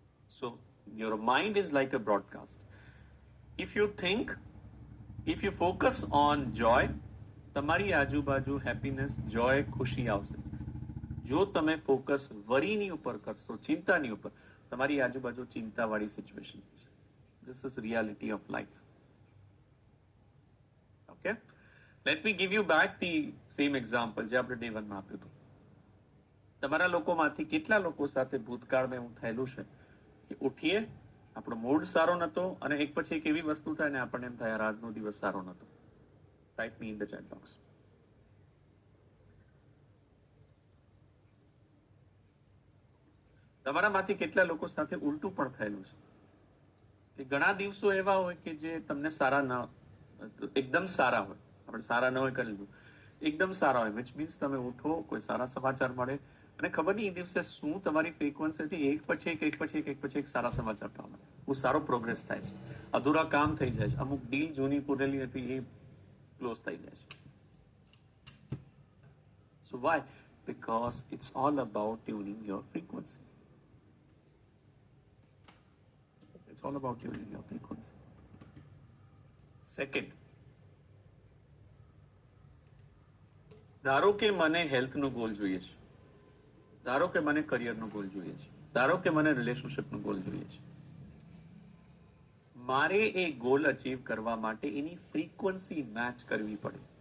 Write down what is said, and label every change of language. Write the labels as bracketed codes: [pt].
[en] So your mind is like a broadcast. If you think, if you focus on joy, [gu] તમારી આજુબાજુ happiness, જોય, ખુશી આવશે. જો તમે ફોકસ વરીની ઉપર કરશો, ચિંતાની ઉપર, તમારી આજુબાજુ ચિંતાવાળી સિચ્યુએશન હશે. [en] This is reality of life. Okay? Let me give you back the same example [gu] જે આપણે day 1 માં આપ્યું હતું. તમારા લોકોમાંથી કેટલા લોકો સાથે ભૂતકાળમાં એવું થયેલું છે કે ઉઠીએ, આપણો મૂડ સારો નતો અને એક પછી એક એવી વસ્તુ થાય ને આપણને એમ થાય આજનો દિવસ સારો નતો? [en] Type me in the chat box. [gu] તમારામાંથી કેટલા લોકો સાથે ઉલટું પણ થયેલું છે કે ઘણા દિવસો એવા હોય કે જે તમને સારા ન, એકદમ સારા હોય, આપણે સારા ન હોય કરી લીધું, એકદમ સારા હોય, વિચ મીન્સ તમે ઉઠો, કોઈ સારા સમાચાર મળે અને ખબર નહીં એ દિવસે શું તમારી ફ્રીક્વન્સીથી એક પછી એક સારા સમાચાર મળે, બહુ સારો પ્રોગ્રેસ થાય છે, અધૂરા કામ થઈ જાય છે, અમુક ડીલ જૂની પૂરેલી હતી એ ક્લોઝ થઈ જાય છે. [en] So why? Because it's all about tuning your frequency. It's all about tuning your frequency. [gu] Second, ધારો કે મને હેલ્થનો ગોલ જોઈએ છે, ધારો કે મને કરિયરનો ગોલ જોઈએ છે, ધારો કે મને રિલેશનશિપનો ગોલ જોઈએ છે. મારે એ ગોલ અચીવ કરવા માટે એની ફ્રીક્વન્સી મેચ કરવી પડે.